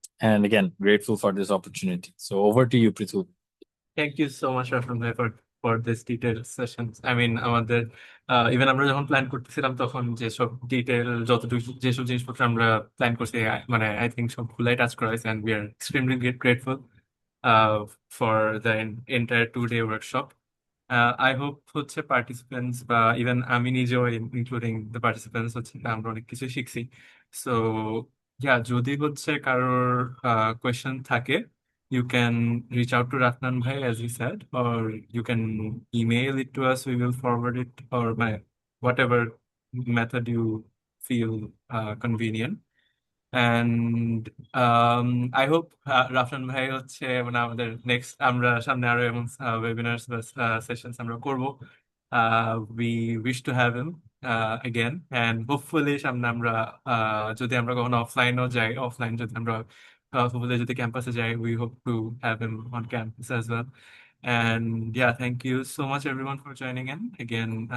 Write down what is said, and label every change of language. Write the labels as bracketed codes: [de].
[en] And again, grateful for this opportunity. So over to you, Prithul. Thank you so much, Rafan bhai, for this detailed sessions. [bn] I mean, আমাদের even আমরা যখন plan করতেছিলাম তখন যেসব detail যেসব জিনিসপত্র আমরা প্ল্যান করছি, মানে আই থিঙ্ক সবগুলাই টাচ করা হয়েছে, [en] and we are extremely grateful for the entire 2-day workshop. [bn] I hope হচ্ছে পার্টিসিপেন্টস বা ইভেন আমি নিজেও ইনক্লুডিং দ্য পার্টিসিপেন্টস হচ্ছে আমরা অনেক কিছু শিখছি। সো যদি হচ্ছে কারোর কোয়েশ্চেন থাকে, [en] you can reach out to Ratnan Bhai, as he said, or you can email it to us. We will forward it, or whatever method you feel convenient. And I hope [bn] Rafsan ভাই হচ্ছে মানে আমাদের next আমরা সামনে আরো এমন webinars বা sessions আমরা করব। [en] We wish to have him again, and hopefully [bn] সামনে আমরা যদি আমরা কখনো অফলাইনও যাই, অফলাইন যদি আমরা hopefully যদি ক্যাম্পাসে যাই, [en] we hope to have him on campus as well. And yeah, thank you so much everyone for joining in again.